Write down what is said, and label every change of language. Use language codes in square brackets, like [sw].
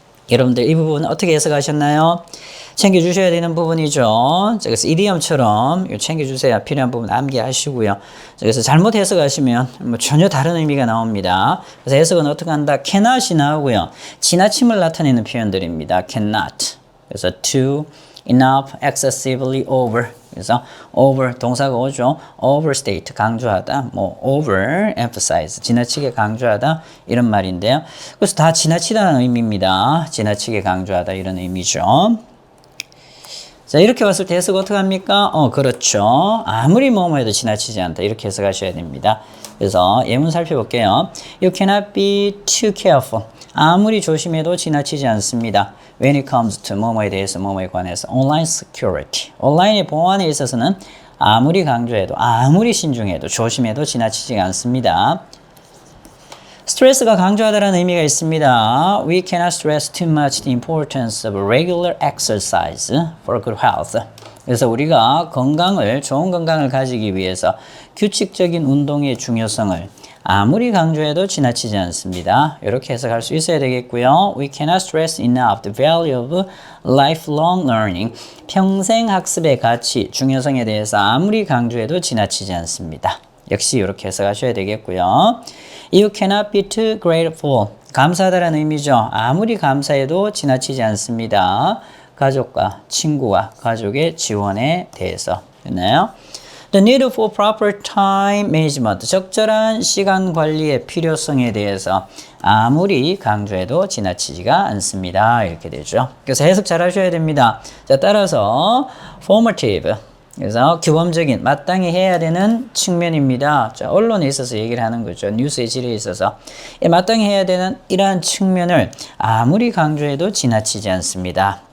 [ko] 여러분들 이 부분 어떻게 해석하셨나요? 챙겨주셔야 되는 부분이죠. 그래서 이디엄처럼 챙겨주세요. 필요한 부분 암기하시고요. 그래서 잘못 해석하시면 전혀 다른 의미가 나옵니다. 그래서 해석은 어떻게 한다? cannot이 나오고요. 지나침을 나타내는 표현들입니다. [en] cannot. 그래서 to, enough, excessively over. [ko] 그래서 over 동사가 오죠. overstate 강조하다, overemphasize 지나치게 강조하다 이런 말인데요. 그래서 다 지나치다는 의미입니다. 지나치게 강조하다 이런 의미죠. 자, 이렇게 봤을 때 해석 어떻게 합니까? 그렇죠. 아무리 뭐뭐 해도 지나치지 않다. 이렇게 해석하셔야 됩니다. 그래서 예문 살펴볼게요. [en] You cannot be too careful. [ko] 아무리 조심해도 지나치지 않습니다. [en] When it comes to [ko] 뭐뭐에 대해서 뭐뭐에 관해서 [en] online security. [ko] 온라인의 보안에 있어서는 아무리 강조해도 아무리 신중해도 조심해도 지나치지 않습니다. 스트레스가 강조하다라는 의미가 있습니다. [en] We cannot stress too much the importance of regular exercise for good health. [ko] 그래서 우리가 좋은 건강을 가지기 위해서 규칙적인 운동의 중요성을 아무리 강조해도 지나치지 않습니다. 이렇게 해석할 수 있어야 되겠고요. [en] We cannot stress enough the value of lifelong learning. [ko] 평생 학습의 가치, 중요성에 대해서 아무리 강조해도 지나치지 않습니다. 역시 이렇게 해석하셔야 되겠고요. [en] You cannot be too grateful. [ko] 감사하다라는 의미죠. 아무리 감사해도 지나치지 않습니다. 가족과 친구와 가족의 지원에 대해서. 됐나요? [en] The need for proper time management. [ko] 적절한 시간 관리의 필요성에 대해서 아무리 강조해도 지나치지가 않습니다. 이렇게 되죠. 그래서 해석 잘 하셔야 됩니다. 자, 따라서 formative. 그래서 규범적인, 마땅히 해야 되는 측면입니다. 자, 언론에 있어서 얘기를 하는 거죠. 뉴스의 질에 있어서. 마땅히 해야 되는 이러한 측면을 아무리 강조해도 지나치지 않습니다.